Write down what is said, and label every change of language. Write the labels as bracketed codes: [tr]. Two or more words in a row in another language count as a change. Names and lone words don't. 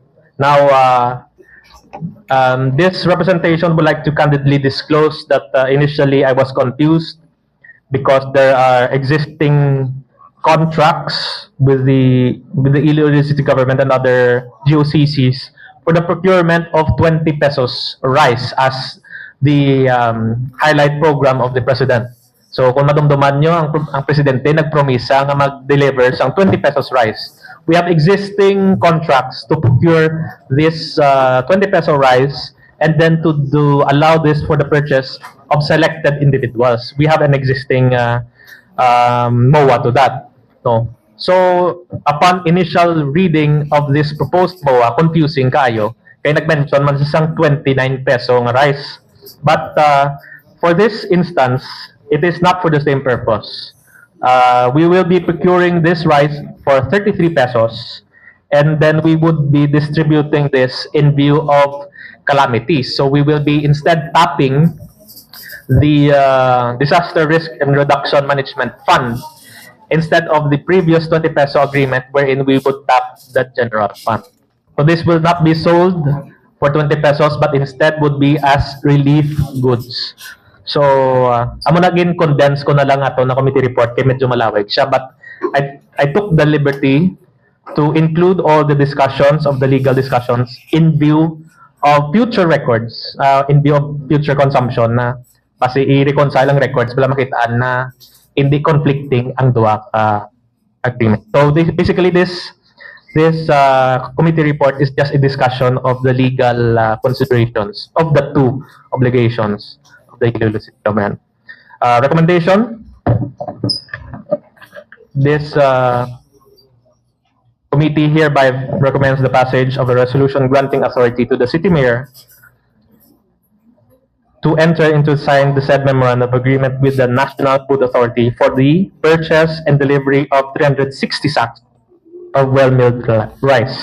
[en] Now, this representation would like to candidly disclose that initially I was confused because there are existing contracts with the Iloilo City Government and other GOCCs for the procurement of 20 pesos rice as the highlight program of the President. [hil] So kung madumduman nyo, ang Presidente nagpromisa nga mag-deliver sang 20 [en] pesos rice. We have existing contracts to procure this 20 peso rice and then to allow this for the purchase of selected individuals. We have an existing MOA to that. No. So upon initial reading of this proposed MOA, confusing kayo. [hil] Kaya nag-mention man sa 29 peso nga rice. [en] But for this instance, it is not for the same purpose. We will be procuring this rice for 33 pesos and then we would be distributing this in view of calamities. So we will be instead tapping the Disaster Risk and Reduction Management Fund instead of the previous 20 peso agreement wherein we would tap the general fund. So this will not be sold for 20 pesos but instead would be as relief goods. So, [hil] amo naging condense ko na lang ato na [en] committee report [hil] kay medyo malawig siya. [en] But I took the liberty to include all the discussions of the legal discussions in view of future records, in view of future consumption [hil] na kasi i-reconcile ang records para makitaan na hindi conflicting ang duwa agreement. [en] So basically this committee report is just a discussion of the legal considerations of the two obligations of the Iloilo City Government. Recommendation: this committee hereby recommends the passage of a resolution granting authority to the city mayor to enter into sign the said memorandum of agreement with the National Food Authority for the purchase and delivery of 360 sacks of well-milled rice.